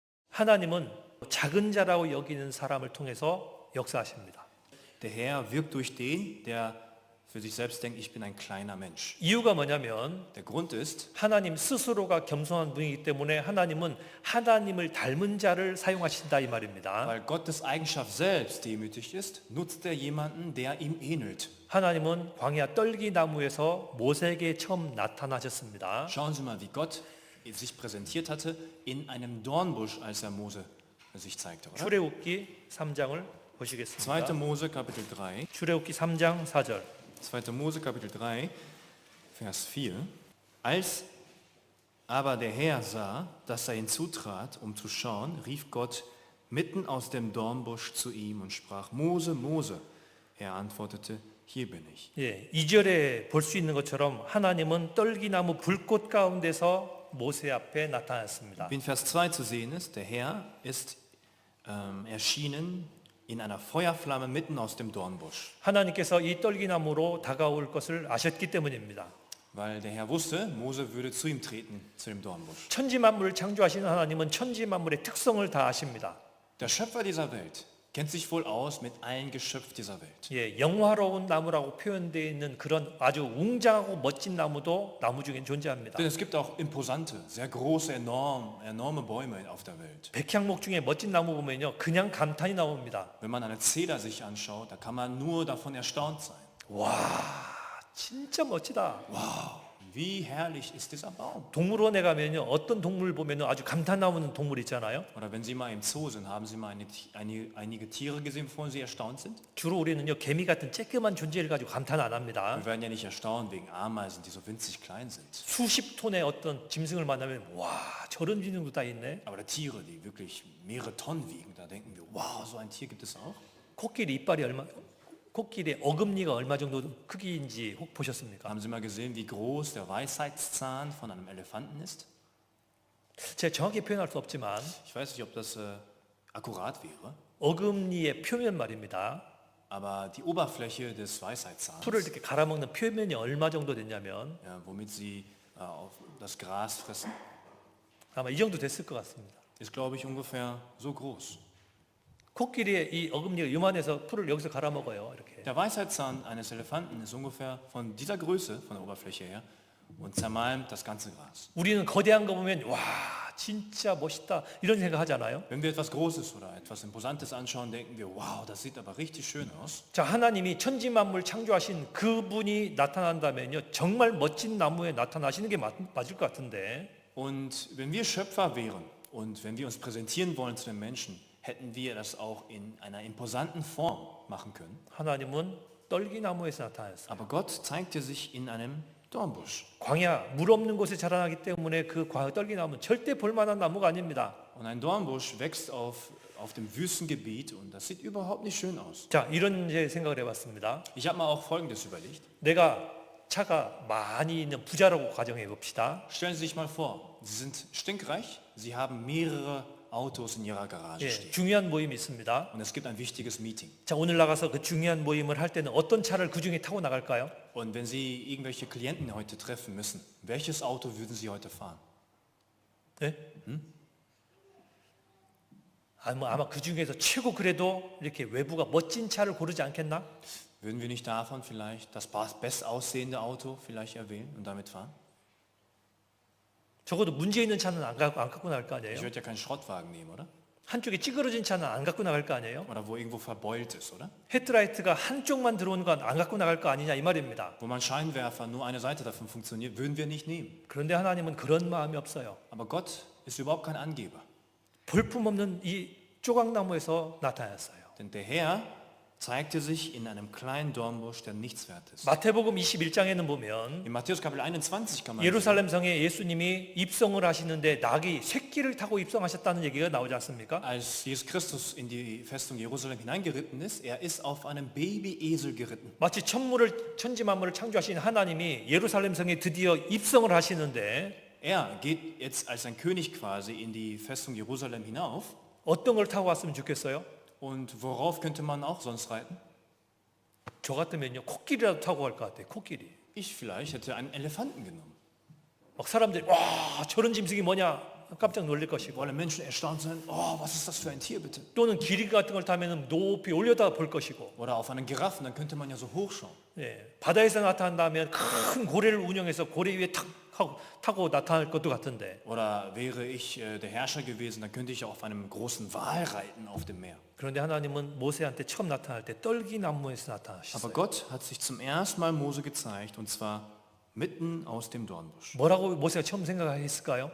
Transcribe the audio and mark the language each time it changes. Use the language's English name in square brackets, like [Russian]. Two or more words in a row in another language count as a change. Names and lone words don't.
[Korean] 하나님은 작은 자라고 여기는 사람을 통해서 역사하십니다. [German] Der Herr wirkt durch den, der für sich selbst denkt, ich bin ein kleiner Mensch. [Korean] 이유가 뭐냐면 [German] Der Grund ist, [Korean] 하나님 스스로가 겸손한 분이기 때문에 하나님은 하나님을 닮은 자를 사용하신다 이 말입니다. [German] weil Gottes Eigenschaft selbst demütig ist, nutzt er jemanden, der ihm ähnelt. [Korean] 하나님은 광야 떨기 나무에서 모세에게 처음 나타나셨습니다. [German] Schauen Sie mal, wie Gott sich präsentiert hatte in einem Dornbusch, als er Mose sich zeigte. Oder? [Korean] 출애굽기 3장을 보시겠습니다. [German] 2. Mose Kapitel 3. [Korean] 출애굽기 3장 4절. [German] 2. Mose Kapitel 3, Vers 4. Als aber der Herr sah, dass er hinzutrat, um zu schauen, rief Gott mitten aus dem Dornbusch zu ihm und sprach, Mose, Mose. Er antwortete, hier bin ich. [Korean] 예, 2절에 볼 수 있는 것처럼 하나님은 떨기나무 불꽃 가운데서 모세 앞에 나타났습니다. [German] Wie in Vers 2 zu sehen ist, der Herr ist erschienen in einer Feuerflamme mitten aus dem Dornbusch. [Korean] 하나님께서 이 떨기나무로 다가올 것을 아셨기 때문입니다. [German] Weil der Herr wusste, Mose würde zu ihm treten, zu dem Dornbusch. [Korean] 천지 만물을 창조하시는 하나님은 천지 만물의 특성을 다 아십니다. [German] Der Schöpfer dieser Welt kennt sich wohl aus mit allen Geschöpfen dieser Welt. [Korean] 예, 영화로운 나무라고 표현되어 있는 그런 아주 웅장하고 멋진 나무도 나무 중에 존재합니다. [German] Denn es gibt auch imposante, sehr große, enorme Bäume auf der Welt. [Korean] 백향목 중에 멋진 나무 보면요, 그냥 감탄이 나옵니다. [German] Wenn man eine Zeder sich anschaut, da kann man nur davon erstaunt sein. [Korean] 와, 진짜 멋지다. [German] Wow, wie herrlich ist dieser Baum. [Korean] 동물원에 가면요, 어떤 동물 보면요, 아주 감탄 나오는 동물 있잖아요. [German] Oder wenn Sie mal im Zoo sind, haben Sie mal einige Tiere gesehen, wovon Sie erstaunt sind? [Korean] 주로 우리는요, 개미 같은 쬐끄만 존재를 가지고 감탄 안 합니다. [German] Wir werden ja nicht erstaunt wegen Ameisen, die so winzig klein sind. [Korean] 수십 톤의 어떤 짐승을 만나면 와, 저런 짐승도 다 있네. [German] Aber Tiere, die wirklich mehrere Tonnen wiegen, da denken wir, wow, so ein Tier gibt es auch. [Korean] 코끼리의 어금니가 얼마 정도 크기인지 혹 보셨습니까? [German] Haben Sie mal gesehen, wie groß der Weisheitszahn von einem Elefanten ist? [Korean] 제가 정확히 표현할 수 없지만 [German] Ich weiß nicht, ob das akkurat wäre, [Korean] 어금니의 표면 말입니다. [German] aber die Oberfläche des Weisheitszahns, [Korean] 풀을 이렇게 갈아먹는 표면이 얼마 정도 됐냐면 [German] ja, womit Sie auf das Gras fressen, [Korean] 아마 이 정도 됐을 것 같습니다. [German] ist, glaube ich, ungefähr so groß. [Korean] 코끼리의 이 어금니가 요만해서 풀을 여기서 갈아먹어요. 이렇게. [German] Der Weisheitszahn eines Elefanten ist ungefähr von dieser Größe, von der Oberfläche her, und zermalmt das ganze Gras. [Korean] 우리는 거대한 거 보면 와, 진짜 멋있다 이런 생각하잖아요. [German] Wenn wir etwas Großes oder etwas Imposantes anschauen, denken wir, wow, das sieht aber richtig schön aus. [Korean] 자, 하나님이 천지 만물 창조하신 그분이 나타난다면요, 정말 멋진 나무에 나타나시는 게 맞을 것 같은데. [German] Und wenn wir Schöpfer wären und wenn wir uns präsentieren wollen zu den Menschen, hätten wir das auch in einer imposanten Form machen können. [Korean] 하나님은 떨기나무에서 나타났어요. [German] Aber Gott zeigte sich in einem Dornbusch. [Korean] 광야 물 없는 곳에 자라나기 때문에 그 떨기나무는 절대 볼만한 나무가 아닙니다. [German] Und ein Dornbusch wächst auf dem Wüstengebiet und das sieht überhaupt nicht schön aus. [Korean] 자, 이런 이제 생각을 해봤습니다. [German] Ich habe mal auch Folgendes überlegt. [Korean] 내가 차가 많이 있는 부자라고 가정해 봅시다. [German] Stellen Sie sich mal vor, Sie sind stinkreich, Sie haben mehrere Autos in Ihrer Garage [Korean] 예, [German] stehen. [Korean] 중요한 모임이 있습니다. [German] Und es gibt ein wichtiges Meeting. [Korean] 자, 오늘 나가서 그 중요한 모임을 할 때는 어떤 차를 그 중에 타고 나갈까요? [German] Und wenn Sie irgendwelche Klienten heute treffen müssen, welches Auto würden Sie heute fahren? [Korean] 네? 아마 그 중에서 최고 그래도 이렇게 외부가 멋진 차를 고르지 않겠나? [German] Würden wir nicht davon vielleicht das best aussehende Auto vielleicht erwählen und damit fahren? [Korean] 적어도 문제 있는 차는 안 갖고 나갈 거 아니에요? [German] Ich würde ja keinen Schrottwagen nehmen, oder? [Korean] 한쪽에 찌그러진 차는 안 갖고 나갈 거 아니에요? [German] Oder wo irgendwo verbeult ist, oder? [Korean] 헤드라이트가 한쪽만 들어오는 건 안 갖고 나갈 거 아니냐 이 말입니다. [German] Wo mein Scheinwerfer nur eine Seite davon funktioniert, würden wir nicht nehmen. [Korean] 그런데 하나님은 그런 마음이 없어요. [German] Aber Gott ist überhaupt kein Angeber. [Korean] 볼품없는 이 조각나무에서 나타났어요. [German] Denn der Herr zeigte sich in einem kleinen Dornbusch, der nichts wert ist. [Korean] 마태복음 21장에는 보면 [German] In Matthäus Kapitel 21 kann man sehen, [Korean] 예루살렘 성에 예수님이 입성을 하시는데 낙이 새끼를 타고 입성하셨다는 얘기가 나오지 않습니까? [German] als Jesus Christus in die Festung Jerusalem hineingeritten ist, er ist auf einem Babyesel geritten. [Korean] 마치 천지 만물을 창조하신 하나님이 예루살렘 성에 드디어 입성을 하시는데 [German] Er geht jetzt als ein König quasi in die Festung Jerusalem hinauf. [Korean] 어떤 걸 타고 왔으면 좋겠어요? [German] Und worauf könnte man auch sonst reiten? [Korean] 저 같으면요, 코끼리라도 타고 갈 것 같아요. 코끼리. [German] Ich vielleicht hätte einen Elefanten genommen. [Korean] 막 사람들이 와, 저런 짐승이 뭐냐 깜짝 놀랄 것이고 [German] Wo alle Menschen erstaunt sind, oh, was ist das für ein Tier bitte? [Korean] 또는 기린 같은 걸 타면 높이 올려다 볼 것이고 [German] Oder auf einen Giraffen, dann könnte man ja so hochschauen. [Korean] 예, 바다에서 나타난다면 큰 고래를 운영해서 고래 위에 타고 나타날 것도 같은데 [German] Oder wäre ich der Herrscher gewesen, dann könnte ich auf einem großen Wal reiten auf dem Meer. [Korean] 그런데 하나님은 모세한테 처음 나타날 때 떨기나무에서 [German] Aber [Korean] 나타나셨어요. [German] Gott hat sich zum ersten Mal Mose gezeigt, und zwar mitten aus dem Dornbusch. [Korean] 뭐라고 모세가 처음 생각했을까요?